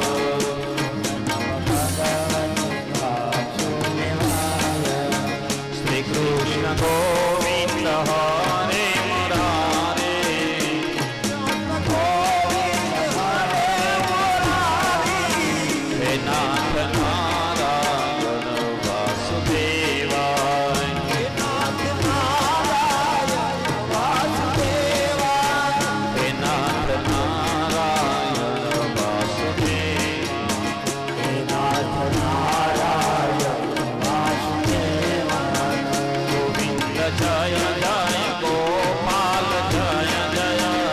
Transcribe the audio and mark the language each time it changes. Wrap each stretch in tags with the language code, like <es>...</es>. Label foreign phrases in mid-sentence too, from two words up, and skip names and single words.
<sa>कृष्ण गोविंद हरे मुरारे हे नाथ नारायण वासुदेवाय हे नाथ नारायण</sa> <hi>जय जय गोपाल जय जय</hi>